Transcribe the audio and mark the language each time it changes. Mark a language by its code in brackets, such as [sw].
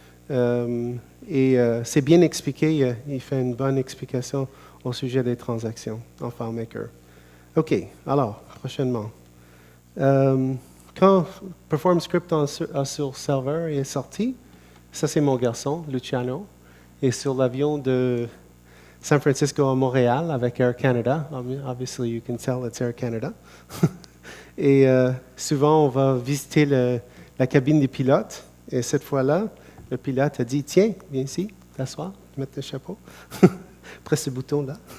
[fr] Et c'est bien expliqué. Il fait une bonne explication au sujet des transactions en FileMaker. OK. Alors, prochainement. Quand Perform Script sur serveur est sorti, ça c'est mon garçon, Luciano. Et sur l'avion de San Francisco à Montréal avec Air Canada. [en] Obviously, you can tell it's Air Canada. [fr] Et souvent, on va visiter la cabine des pilotes. Et cette fois-là, le pilote a dit, tiens, viens ici, t'asseoir, mettre le chapeau. Presse ce bouton-là.